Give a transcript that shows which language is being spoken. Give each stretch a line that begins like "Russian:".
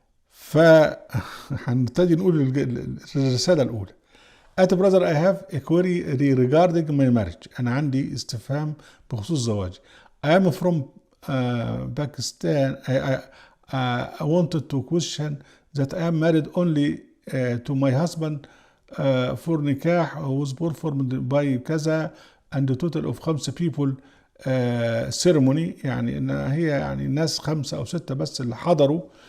Arabic: فهنبتدي نقول الرسالة الأولى:
English: At brother I have a query regarding my marriage.
Arabic: أنا عندي استفهام بخصوص زواجي.
English: I am from Pakistan. I wanted to question that I am married only to my husband for نكاح was performed by كذا and a total of 5 people ceremony،
Arabic: يعني ان هي يعني الناس 5 أو 6 بس اللي حضروا.